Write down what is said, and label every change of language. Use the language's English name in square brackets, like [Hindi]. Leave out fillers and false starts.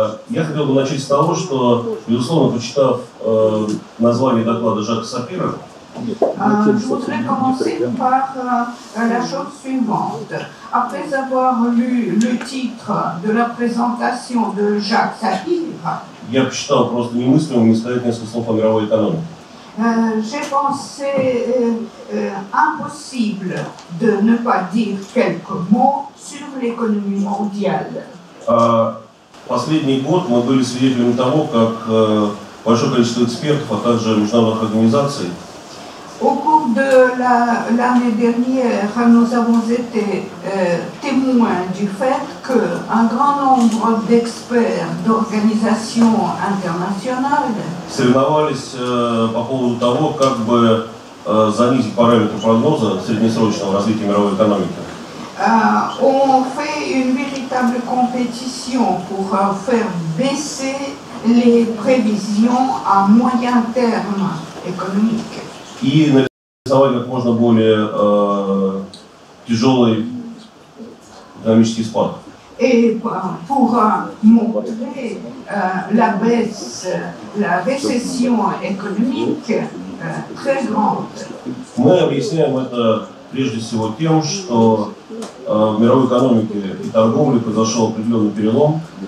[Russian] Я хотел бы начать с того, что, безусловно, прочитав название доклада Жака Сапира, [French] Je voudrais commencer par la chose suivante. Après avoir lu le titre de la présentation de Jacques Sapir, [Russian] я посчитал просто немыслимым не сказать несколько слов о мировой экономике. [French] J'ai pensé impossible de ne pas dire quelques mots sur l'économie mondiale. [Russian] Последний год мы были свидетелями того, как большое количество экспертов, а также международных организаций [French] Au cours de l'année dernière, nous avons été témoins du fait qu'un grand nombre d'experts d'organisations internationales [Russian] соревновались по поводу того, как бы занизить параметры прогноза среднесрочного развития мировой экономики. [French] ont fait une véritable compétition pour faire baisser les prévisions à moyen terme économique. [Russian] И нарисовать как можно более тяжелый экономический спад. [French] Et pour montrer la baisse, la récession économique très grande. [Russian] Мы объясняем это прежде всего тем, что в мировой экономике и торговле произошел определенный перелом.